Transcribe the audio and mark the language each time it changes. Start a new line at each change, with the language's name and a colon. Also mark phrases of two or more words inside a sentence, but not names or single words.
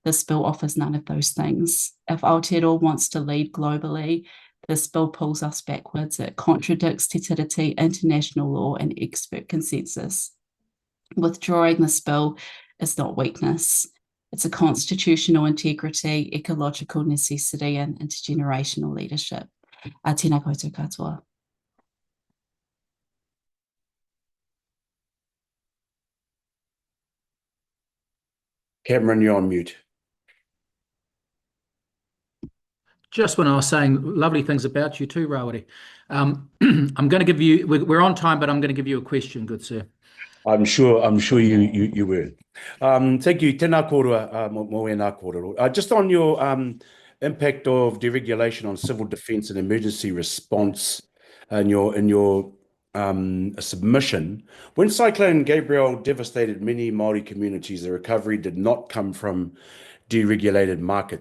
English: This bill offers none of those things. If Aotearoa wants to lead globally, this bill pulls us backwards. It contradicts Te Tiriti, international law, and expert consensus. Withdrawing this bill is not weakness. It's a constitutional integrity, ecological necessity, and intergenerational leadership.
Māori: Tēnā koutou katoa.
English: Cameron, you're on mute. Just when I was saying lovely things about you too, Rawiri. I'm going to give you, we're on time, but I'm going to give you a question, good sir. I'm sure you will. Thank you.
Māori: Tēnā kōrua, mo e nā kōrero.
English: Just on your impact of deregulation on civil defence and emergency response in your submission, when Cyclone Gabriel devastated many Māori communities, the recovery did not come from deregulated markets.